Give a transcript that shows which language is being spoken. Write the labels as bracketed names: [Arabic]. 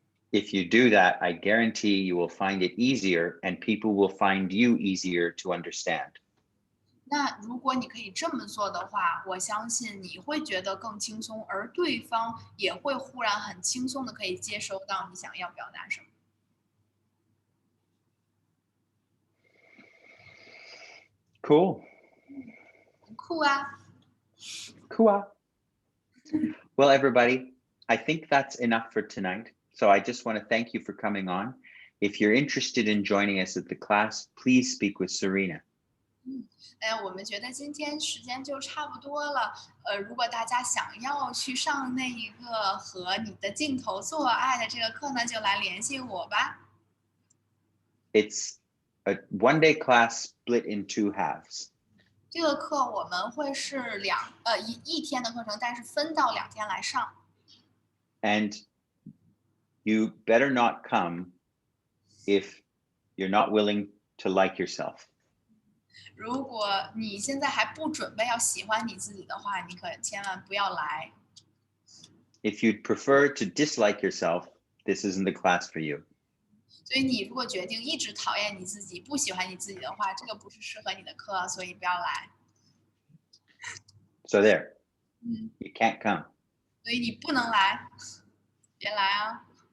[English] If you do that, I guarantee you will find it easier and people will find you easier to understand. [Chinese] 那如果你可以这么做的话，我相信你会觉得更轻松，而对方也会忽然很轻松的可以接收到你想要表达什么。 [English] Cool. [Chinese] 酷啊！ [English] Cool. Well, everybody, I think that's enough for tonight. So I just want to thank you for coming on. If you're interested in joining us at the class, please speak with Serena. [Chinese] 我们觉得今天时间就差不多了。如果大家想要去上那一个和你的镜头做爱的这个课呢，就来联系我吧。 [English] It's a one-day class split in 2 halves. [Chinese] 这个课我们会是一天的课程，但是分到2天来上。 [English] And you better not come if you're not willing to like yourself. [Chinese] 如果你现在还不准备要喜欢你自己的话，你可千万不要来。 [English] If you'd prefer to dislike yourself, this isn't the class for you. [Chinese] 所以你如果决定一直讨厌你自己，不喜欢你自己的话，这个不是适合你的课，所以不要来。 [English] So there, you can't come. [Chinese] 所以你不能来，别来啊。